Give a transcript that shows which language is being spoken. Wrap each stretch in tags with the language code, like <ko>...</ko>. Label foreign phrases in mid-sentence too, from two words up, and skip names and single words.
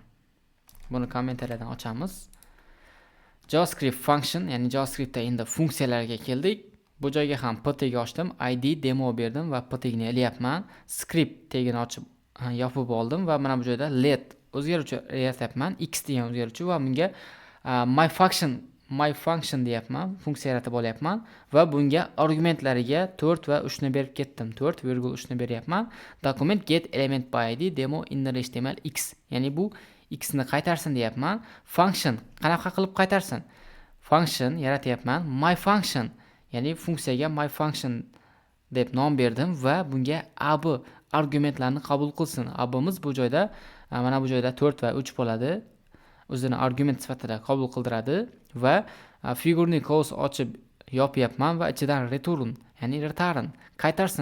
<uz>Buni kommentariyadan ochamiz.</uz> <en>JavaScript function,</en> <uz>ya'ni JavaScriptda endi funksiyalarga keldik. Bu joyga ham p tegi ochdim, id demo berdim va p tegini ilyapman. Script tegini ochib yopib oldim va mana bu joyda let o'zgaruvchi yaratyapman, x degan o'zgaruvchi va bunga</uz> <en>my function</en> <uz>deyapman, funksiya yaratib olyapman va bunga argumentlariga 4 va 3 ni berib ketdim. 4,3 ni beryapman.</uz> <en>Document get element by id demo inner html x,</en> <uz>ya'ni bu x ni qaytarsin deyapman. Function qanaqa qilib qaytarsin? Function yaratyapman,</uz> <en>my function,</en> <uz>ya'ni funksiyaga</uz> <en>my function</en> <uz>deb nom berdim va bunga ab argumentlarni qabul qilsin. Abimiz bu joyda mana bu joyda 4 va 3 bo'ladi. O'zini argument sifatida qabul qildiradi va figurni qovus ochib yopyapman va ichidan return, ya'ni return qaytarsin.</uz>